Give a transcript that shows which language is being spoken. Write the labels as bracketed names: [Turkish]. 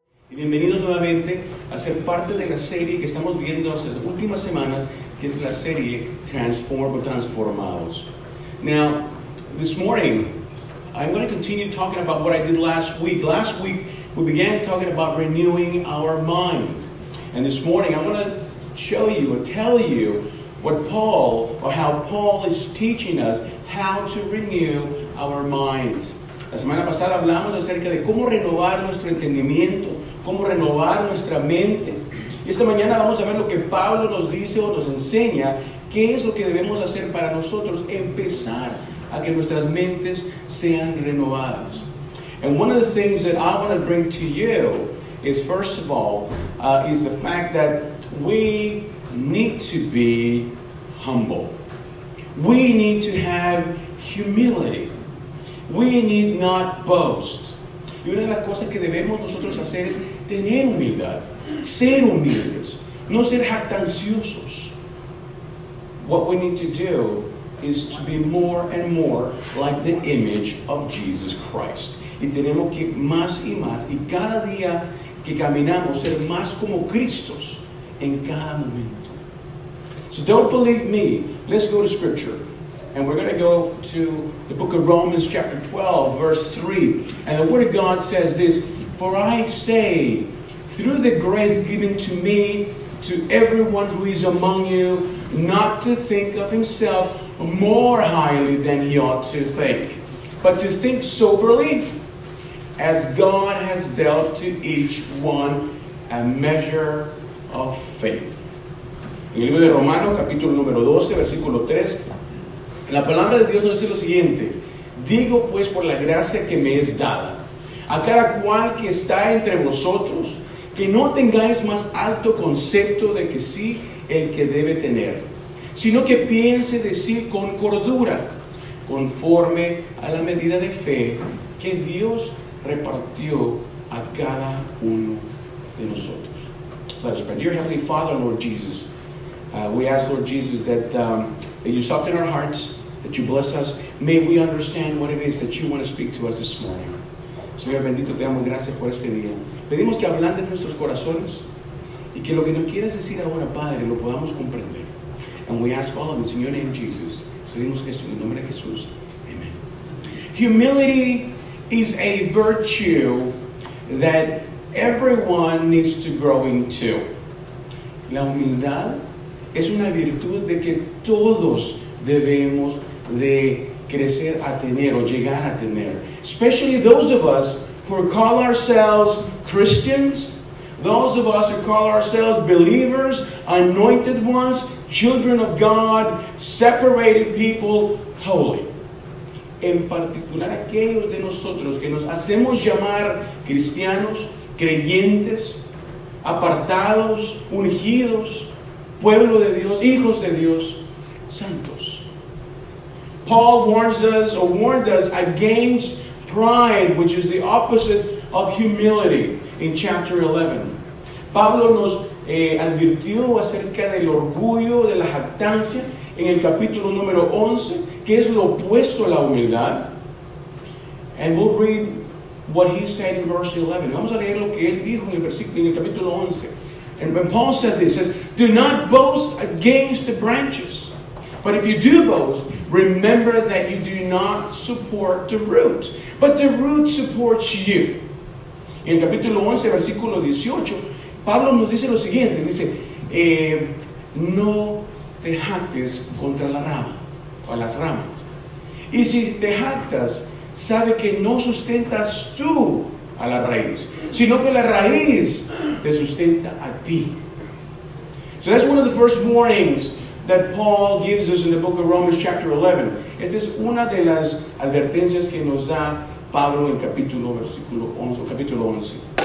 [Spanish] Bienvenidos nuevamente a ser parte de la serie que estamos viendo hace las últimas semanas, que es la serie Transformados. [English] Now, this morning, I'm going to continue talking about what I did last week. Last week, we began talking about renewing our mind. And this morning, I want to show you or tell you how Paul is teaching us how to renew our minds. [Spanish] La semana pasada hablamos acerca de cómo renovar nuestro entendimiento, cómo renovar nuestra mente. Y esta mañana vamos a ver lo que Pablo nos dice o nos enseña, qué es lo que debemos hacer para nosotros empezar a que nuestras mentes sean renovadas. [English] And one of the things that I want to bring to you is, first of all, is the fact that we need to be humble. We need to have humility. We need not boast. [Spanish] Y una de las cosas que debemos nosotros hacer es tener humildad, ser humildes, no ser jactanciosos. [English] What we need to do is to be more and more like the image of Jesus Christ. [Spanish] Y tenemos que más y más, y cada día que caminamos, ser más como Cristos en cada momento. [English] So don't believe me. Let's go to Scripture. And we're going to go to the book of Romans chapter 12, verse 3. And the Word of God says this, "For I say, through the grace given to me, to everyone who is among you, not to think of himself more highly than he ought to think, but to think soberly, as God has dealt to each one a measure of faith." [Spanish] En el libro de Romanos, capítulo número 12, versículo 3, la palabra de Dios nos dice lo siguiente: "Digo pues por la gracia que me es dada, a cada cual que está entre vosotros, que no tengáis más alto concepto de que sí el que debe tener, sino que piense de sí con cordura, conforme a la medida de fe que Dios repartió a cada uno de nosotros." [English] Let us pray. Dear Heavenly Father, Lord Jesus, we ask, Lord Jesus, that you soften our hearts, that you bless us. May we understand what it is that you want to speak to us this morning. [Spanish] Señor bendito, te damos gracias por este día. Pedimos que ablandes nuestros corazones y que lo que nos quieras decir ahora, Padre, lo podamos comprender. [English] And we ask all of it in your name, Jesus. [Spanish] Pedimos que en el nombre de Jesús. [English] Amen. Humility is a virtue that everyone needs to grow into. [Spanish] La humildad es una virtud de que todos debemos de crecer a tener o llegar a tener. [English] Especially those of us who call ourselves Christians, those of us who call ourselves believers, anointed ones, children of God, separated people, holy. [Spanish] En particular aquellos de nosotros que nos hacemos llamar cristianos, creyentes, apartados, ungidos, pueblo de Dios, hijos de Dios, santos. [English] Paul warned us against pride, which is the opposite of humility, in chapter 11. [Spanish] Pablo nos advirtió acerca del orgullo, de la jactancia, en el capítulo número 11, que es lo opuesto a la humildad. [English] And we'll read what he said in verse 11. [Spanish] Vamos a leer lo que él dijo en el capítulo 11. [English] And when Paul said this, he says, "Do not boast against the branches. But if you do boast, remember that you do not support the root, but the root supports you." [Spanish] En el capítulo 11, versículo 18, Pablo nos dice lo siguiente, dice, no te jactes contra la rama, o las ramas. Y si te jactas, sabe que no sustentas tú a la raíz, sino que la raíz te sustenta a ti. [English] So that's one of the first warnings that Paul gives us in the book of Romans chapter 11. [Spanish] Esta es una de las advertencias que nos da Pablo en capítulo 11.